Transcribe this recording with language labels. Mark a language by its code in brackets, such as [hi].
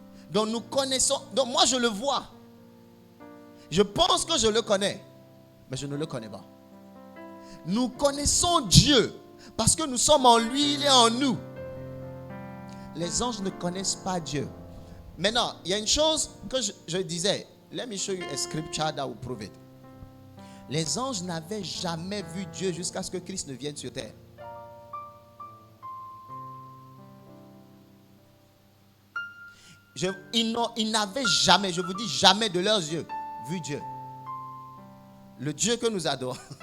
[fr] Donc nous connaissons, donc moi je le vois. Je pense que je le connais, mais je ne le connais pas. Nous connaissons Dieu parce que nous sommes en lui, il est en nous. Les anges ne connaissent pas Dieu. Maintenant, il y a une chose que je disais. [en] Let me show you a scripture that will prove it. [fr] Les anges n'avaient jamais vu Dieu jusqu'à ce que Christ ne vienne sur terre. Ils n'avaient jamais, je vous dis jamais de leurs yeux, vu Dieu. Le Dieu que nous adorons.